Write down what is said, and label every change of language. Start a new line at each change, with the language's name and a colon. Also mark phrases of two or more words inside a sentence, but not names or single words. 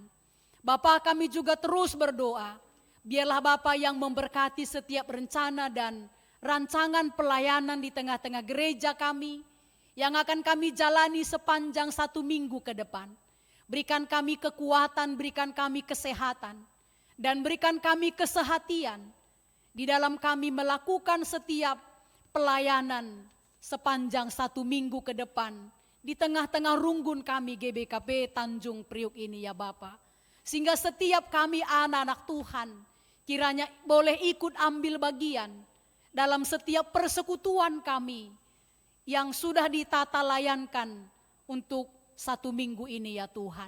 Indonesian: Bapa kami juga terus berdoa, biarlah Bapa yang memberkati setiap rencana dan rancangan pelayanan di tengah-tengah gereja kami yang akan kami jalani sepanjang 1 minggu ke depan. Berikan kami kekuatan, berikan kami kesehatan, dan berikan kami kesehatian di dalam kami melakukan setiap pelayanan sepanjang 1 minggu ke depan di tengah-tengah runggun kami GBKP Tanjung Priuk ini ya Bapa. Sehingga setiap kami anak-anak Tuhan kiranya boleh ikut ambil bagian dalam setiap persekutuan kami yang sudah ditata layankan untuk 1 minggu ini ya Tuhan.